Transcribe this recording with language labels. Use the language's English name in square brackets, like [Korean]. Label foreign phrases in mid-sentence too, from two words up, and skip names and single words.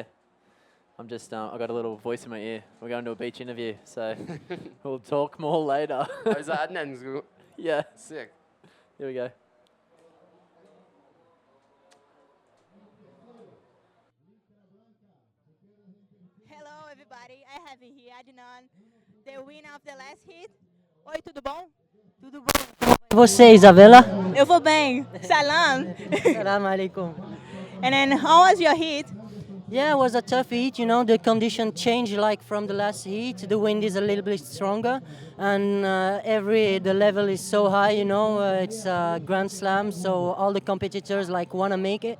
[English] I'm just, I got a little voice in my ear. We're going to a beach interview, so we'll talk more later. Oh, is that Adnan's go- Yeah, Sick. here we go. Hello, everybody. I have here Adnan, the winner of the last hit. [Portuguese] Oi, tudo bom? Tudo bom. E você, Isabela? Eu vou bem. [Arabic] Salam. سلام عليكم. [English] And then, how was your hit? Yeah, it was a tough heat. You know, the condition changed like from the last heat. The wind is a little bit stronger, and the level is so high. You know, it's a Grand Slam, so all the competitors like want to make it.